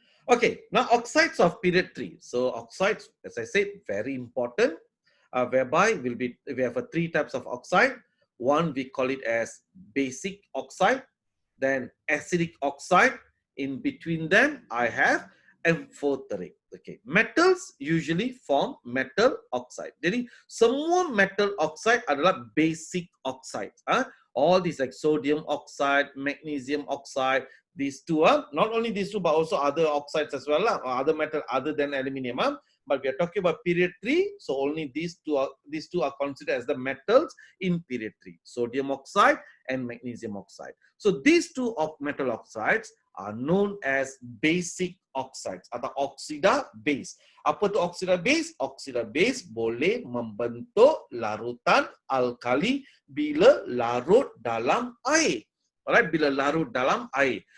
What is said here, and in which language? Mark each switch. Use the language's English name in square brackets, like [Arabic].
[English] Okay, now oxides of period 3. So oxides, as I said, very important, whereby we have three types of oxide. One, we call it as basic oxide, then acidic oxide. In between them, I have amphoteric. Okay, metals usually form metal oxide. [Malay] Jadi semua metal oxide adalah basic oxide. [English] All these like sodium oxide, magnesium oxide. These two are not only these two, but also other oxides as well, or other metal other than aluminium. but we are talking about period 3, so only these two are considered as the metals in period 3, sodium oxide and magnesium oxide. So these two metal oxides are known as basic oxides [Malay] atau oksida base. Apa tu oksida base? Oksida base boleh membentuk larutan alkali bila larut dalam air. Alright, bila larut dalam air.